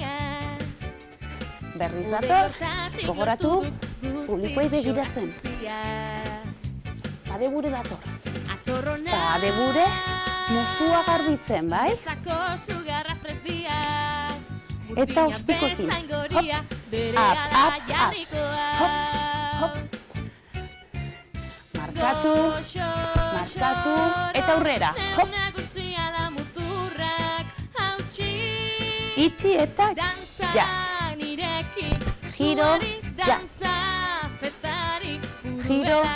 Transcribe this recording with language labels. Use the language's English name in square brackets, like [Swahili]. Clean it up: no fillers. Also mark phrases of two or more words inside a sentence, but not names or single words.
[Basque] Berriz dator. Gogoratu, publikoei begiratzen. Padebure dator. Padebure, musua garbitzen, bai? Eta ostikoekin. Hop, up, up, up. Hop, hop. Markatu, markatu, eta aurrera. Hop. Itxi eta jazz. Giro, jazz. Giro.